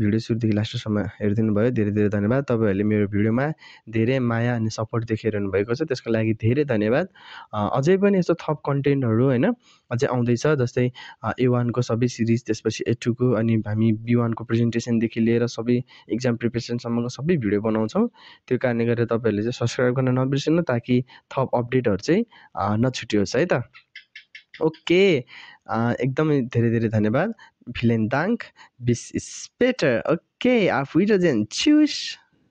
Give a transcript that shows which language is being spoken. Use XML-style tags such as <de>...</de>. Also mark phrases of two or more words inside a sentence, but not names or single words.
<ne>भिडियो सुरुदेखि लास्टसम्म हेरिदिनु भयो धेरै धेरै धन्यवाद तपाईँहरूले मेरो भिडियोमा धेरै माया अनि सपोर्ट देखाइरहनु भएको छ त्यसको लागि धेरै धन्यवाद अझै पनि यस्तो थप कन्टेन्टहरू होइन अझै आउँदैछ जस्तै A1को सबै सिरिज त्यसपछि A2को अनि हामी B1को प्रेजेन्टेसनदेखि लिएर सबै</ne> <en>exam preparation</en> <ne>सबै भिडियो बनाउँछौँ त्यो कारणले गर्दा तपाईँहरूले चाहिँ सब्सक्राइब गर्न नबिर्सिनु ताकि थप अपडेटहरू चाहिँ नछुटियोस् है त ओके एकदमै धेरै धेरै धन्यवाद</ne> <de>Vielen Dank. Bis später. Okay, auf Wiedersehen. Tschüss.</de>